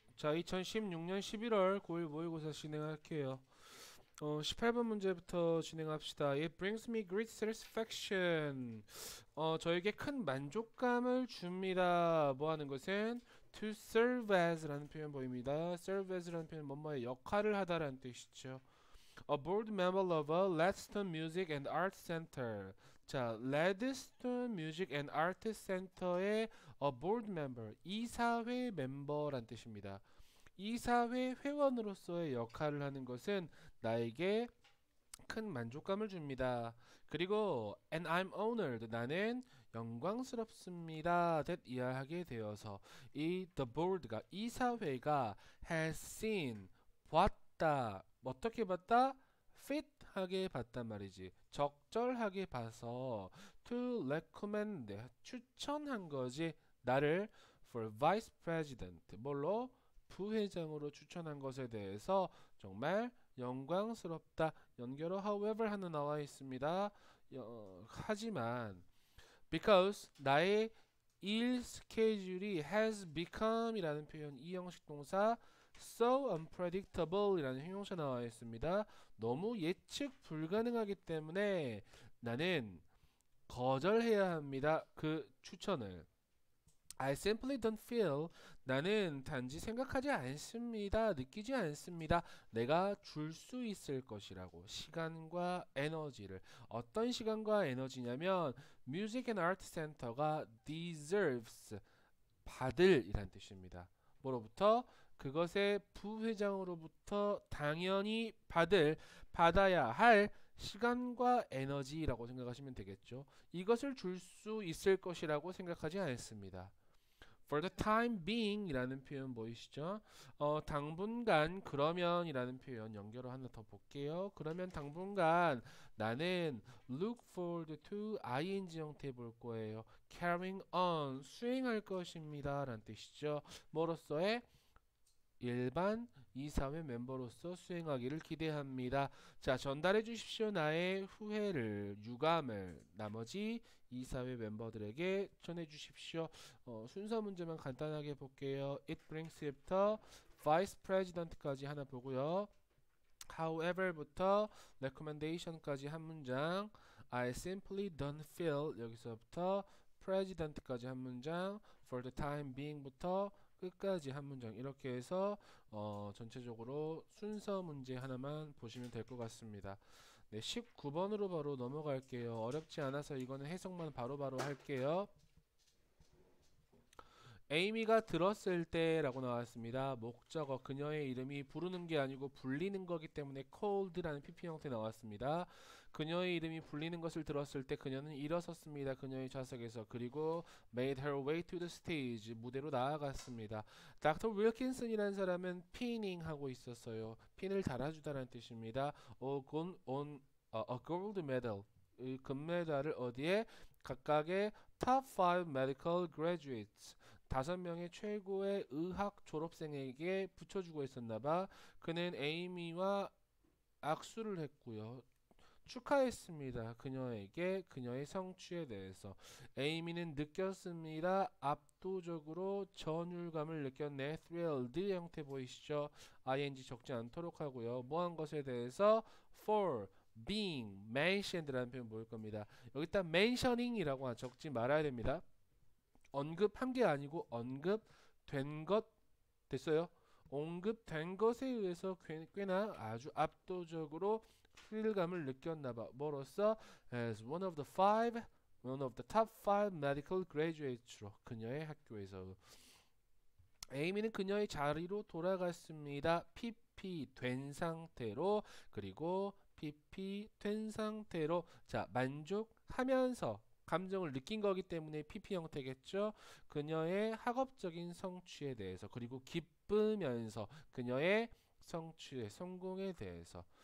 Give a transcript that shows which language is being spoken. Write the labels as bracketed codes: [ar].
[ko] 자, 2016년 11월 9일 모의고사 진행할게요. 18번 문제부터 진행합시다. [en] It brings me great satisfaction. [ko] 저에게 큰 만족감을 줍니다. 뭐 하는 것은 to serve as 라는 표현 보입니다. serve as 라는 표현은 뭐뭐의 역할을 하다라는 뜻이죠. [en] A board member of a Ledston Music and Art Center. [ko] 자, Ledston Music and Art Center의 a board member, 이사회 멤버란 뜻입니다. 이사회 회원으로서의 역할을 하는 것은 나에게 큰 만족감을 줍니다. 그리고 and I'm honored, 나는 영광스럽습니다. that 이해하게 되어서 이 the board가 이사회가 has seen 봤다. 어떻게 봤다? fit하게 봤단 말이지. 적절하게 봐서 to recommend 추천한 거지. 나를 for vice president 뭘로? 부회장으로 추천한 것에 대해서 정말 영광스럽다. 연결어 however 하나 나와 있습니다. 하지만 because 나의 일 스케줄이 has become 이라는 표현 이 형식 동사 so unpredictable 이라는 형용사 나와 있습니다. 너무 예측 불가능하기 때문에 나는 거절해야 합니다. 그 추천을. [en] I simply don't feel 나는 단지 생각하지 않습니다. [ko] 느끼지 않습니다. 내가 줄 수 있을 것이라고 시간과 에너지를 어떤 시간과 에너지냐면 Music and Art Center가 deserves 받을 이란 뜻입니다. 뭐로부터? 그것의 부회장으로부터 당연히 받아야 할 시간과 에너지라고 생각하시면 되겠죠. 이것을 줄 수 있을 것이라고 생각하지 않습니다. For the time being 이라는 표현 보이시죠? 당분간 그러면 이라는 표현 연결어 하나 더 볼게요. 그러면 당분간 나는 look forward to ing 형태 볼 거예요. carrying on 수행할 것입니다. 라는 뜻이죠. 뭐로서의 일반 이사회 멤버로서 수행하기를 기대합니다. 자, 전달해 주십시오. 나의 후회를, 유감을 나머지 이사회 멤버들에게 전해 주십시오. 순서 문제만 간단하게 볼게요. It brings 부터 vice president 까지 하나 보고요. However부터 recommendation까지 한 문장. I simply don't feel 여기서부터 president까지 한 문장. For the time being 부터 끝까지 한 문장 이렇게 해서 전체적으로 순서 문제 하나만 보시면 될 것 같습니다. 네, 19번으로 바로 넘어갈게요. 어렵지 않아서 이거는 해석만 바로바로 할게요. 에이미가 들었을 때 라고 나왔습니다. 목적어 그녀의 이름이 부르는 게 아니고 불리는 거기 때문에 called라는 PP 형태 나왔습니다. 그녀의 이름이 불리는 것을 들었을 때 그녀는 일어섰습니다. 그녀의 좌석에서. 그리고 made her way to the stage 무대로 나아갔습니다. 닥터 윌킨슨이라는 사람은 피닝 하고 있었어요. 핀을 달아주다라는 뜻입니다. A gold medal 이 금메달을 어디에? 각각의 top 5 medical graduates 5명의 최고의 의학 졸업생에게 붙여주고 있었나봐. 그는 에이미와 악수를 했고요. 축하했습니다. 그녀에게 그녀의 성취에 대해서. 에이미는 느꼈습니다. 압도적으로 전율감을 느꼈네. thrilled 형태 보이시죠? ing 적지 않도록 하고요. 뭐한 것에 대해서 for being mentioned 라는 표현 보일 겁니다. 여기다 mentioning이라고 적지 말아야 됩니다. 언급한 게 아니고 언급된 것 됐어요. 언급된 것에 의해서 꽤나 아주 압도적으로 스릴감을 느꼈나봐. 뭐로써 as one of the top 5 medical graduates 로 그녀의 학교에서. 에이미는 그녀의 자리로 돌아갔습니다. PP 된 상태로. 그리고 PP 된 상태로. 자, 만족하면서 감정을 느낀 거기 때문에 PP 형태겠죠. 그녀의 학업적인 성취에 대해서 그리고 기쁘면서 그녀의 성취의 성공에 대해서.